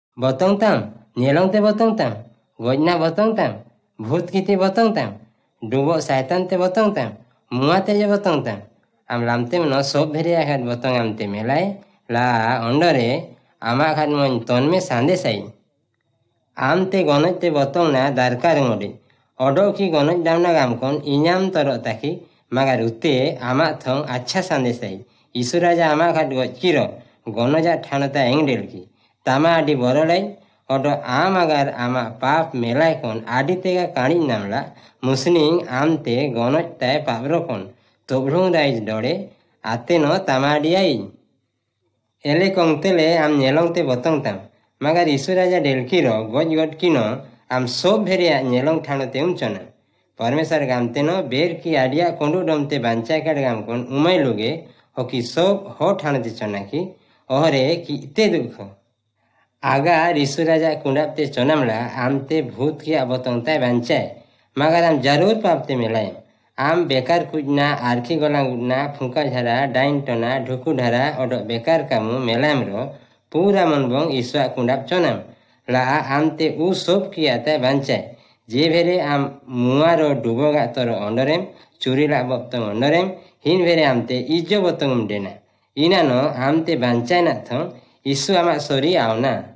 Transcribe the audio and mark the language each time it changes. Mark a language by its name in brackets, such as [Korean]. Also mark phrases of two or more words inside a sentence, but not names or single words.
[Rabha] botong tam, nyelong te botong tam, gojna botong tam, bhut kiti botong tam, dubo saitan te botong tam, mua te je botong tam. Am lamte no sob bheria khat botong am te melai la ondore ama khat mon ton me sande sai. Am te gonoj te botong na darkar ngodi. Odo ki gonoj damna gam kon inyam toro taki magar utte ama thong acha sande sai. Isuraja ama khat goj kiro gonoja thanata engdel ki. Tama adi borolai odo am agar ama pap melai kon adi tega kani namla musning am te gonoj tai pabro kon tobrung rais dore ate no tamadiai. Ele kongtele am nyelong te botong tam. Magar Isuraja delkiro goj god kino am sob bheria nyelong thano te umchona. Parmesar gamte no ber ki adia kondu domte bancai kad gam kon umai luge hoki sob ho thano te chona ki ohre ki ite dukho. Aga Isuraja kundapte chonamla amte bhut ki abotong tai bancai. Magar am jarur papte melayam. Am bekar kujna arki golang udna phungka jhara dain tona dhuku dhara odo bekar kamu melayam ro pura monbong iswa kundap chonam la amte u sob kiya tai bancai je bhere am muaro duboga toro ondorem churila botong ondorem hin bhere amte ijo botongum dena inano amte bancai na thong isu ama sori auna